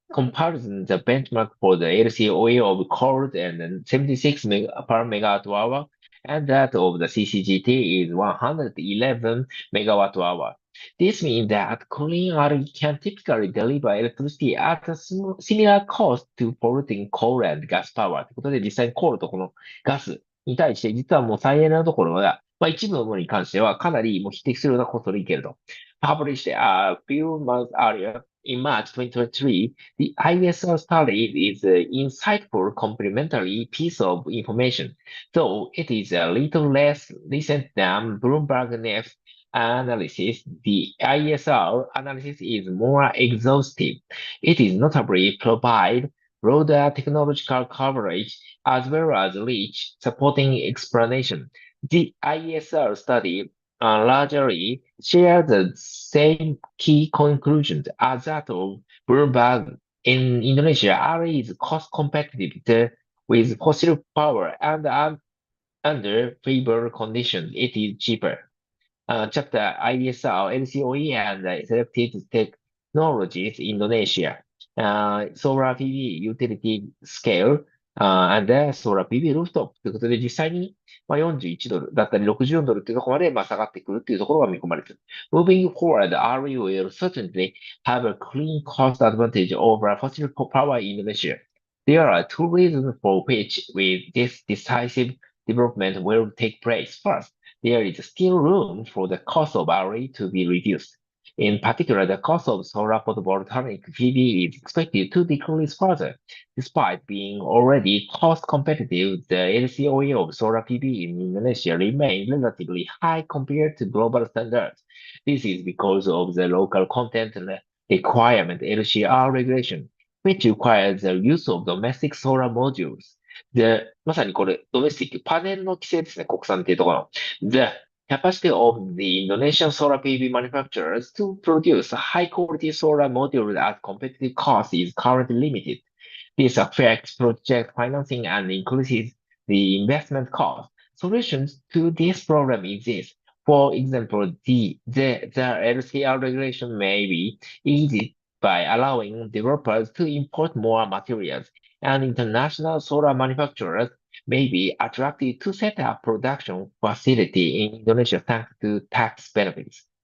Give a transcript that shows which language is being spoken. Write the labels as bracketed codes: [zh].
[en] comparison, the benchmark for the LCOE of coal and then 76 per megawatt hour, and that of the CCGT is 111 megawatt hour. This means that clean energy can typically deliver electricity at a similar cost to polluting coal and gas power. [ja] ということで、実際にコールとこのガスに対して、実はもう再エネのところは、一部のものに関してはかなりもう匹敵するようなコストでいけると。 [en] Published a few months earlier, in March 2023, the ISR study is an insightful complementary piece of information, though it is a little less recent than Bloomberg Neft analysis. The ISR analysis is more exhaustive. It is notably provide broader technological coverage as well as rich supporting explanation. The ISR study largely share the same key conclusions as that of Bloomberg. In Indonesia, RE is cost competitive with fossil power and under favorable conditions, it is cheaper. Chapter ISR, LCOE, and selected technologies Indonesia. Solar PV utility scale, and solar PV rooftop [ja] ということで、実際に$41だったり$64っていうところまで下がってくるっていうところが見込まれている。 [en] Moving forward, RE will certainly have a clean cost advantage over fossil power in Indonesia. There are two reasons for which this decisive development will take place. First, there is still room for the cost of RE to be reduced. In particular, the cost of solar photovoltaic PV is expected to decrease further. Despite being already cost competitive, the LCOE of solar PV in Indonesia remains relatively high compared to global standards. This is because of the local content requirement LCR regulation, which requires the use of domestic solar modules. [ja] で、まさにこれ、ドメスティック、パネルの規制ですね、国産っていうところの。 [en] The capacity of the Indonesian solar PV manufacturers to produce high-quality solar modules at competitive cost is currently limited. This affects project financing and increases the investment cost. Solutions to this problem exist. For example, the LCR regulation may be eased by allowing developers to import more materials, and international solar manufacturers may be attracted to set up production facility in Indonesia thanks to tax benefits.